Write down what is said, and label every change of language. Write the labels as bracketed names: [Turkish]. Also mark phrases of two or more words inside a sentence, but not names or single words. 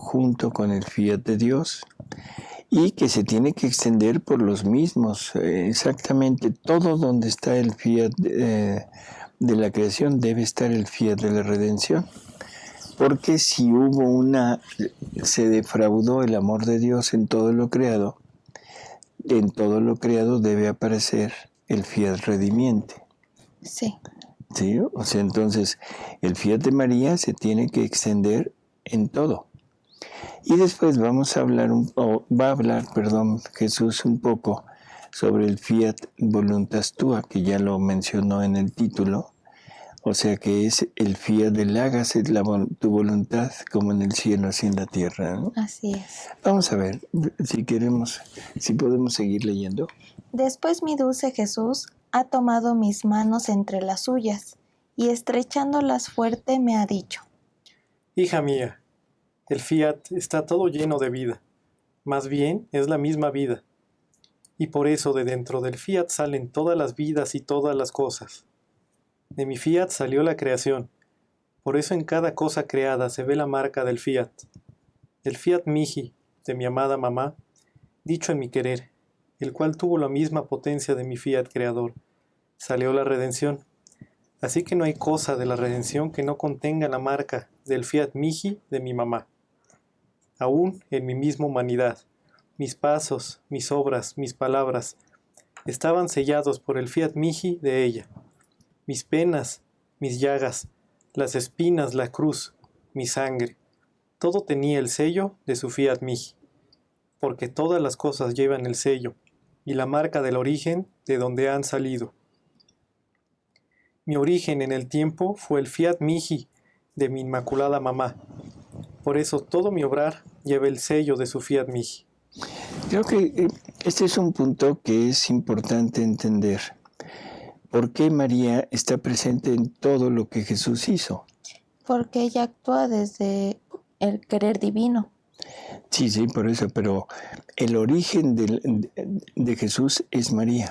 [Spanish] junto con el fiat de Dios, y que se tiene que extender por los mismos, exactamente todo donde está el fiat de la creación debe estar el fiat de la redención, porque si se defraudó el amor de Dios en todo lo creado debe aparecer el fiat redimiente. Sí. ¿Sí? O sea, entonces el fiat de María se tiene que extender en todo. Y después va a hablar, Jesús un poco sobre el [Latin] fiat voluntas tua, [Spanish] que ya lo mencionó en el título, o sea que es el fiat del hágase tu voluntad como en el cielo así en la tierra, ¿no? Así es. Vamos a ver si podemos seguir leyendo. Después mi dulce Jesús ha tomado mis manos entre las suyas y estrechándolas fuerte me ha dicho: Hija mía, el fiat está todo lleno de vida, más bien es la misma vida, y por eso de dentro del fiat salen todas las vidas y todas las cosas. De mi fiat salió la creación, por eso en cada cosa creada se ve la marca del fiat. El [Latin] fiat mihi, [Spanish] de mi amada mamá, dicho en mi querer, el cual tuvo la misma potencia de mi fiat creador, salió la redención. Así que no hay cosa de la redención que no contenga la marca del [Latin] fiat mihi [Spanish] de mi mamá. Aún en mi misma humanidad, mis pasos, mis obras, mis palabras, estaban sellados por el [Latin] fiat mihi [Spanish] de ella. Mis penas, mis llagas, las espinas, la cruz, mi sangre, todo tenía el sello de su [Latin] fiat mihi, [Spanish] porque todas las cosas llevan el sello y la marca del origen de donde han salido. Mi origen en el tiempo fue el [Latin] fiat mihi [Spanish] de mi inmaculada mamá. Por eso todo mi obrar lleva el sello de su [Latin] fiat mihi. [Spanish] Creo que este es un punto que es importante entender. ¿Por qué María está presente en todo lo que Jesús hizo? Porque ella actúa desde el querer divino. Sí, por eso, pero el origen de Jesús es María.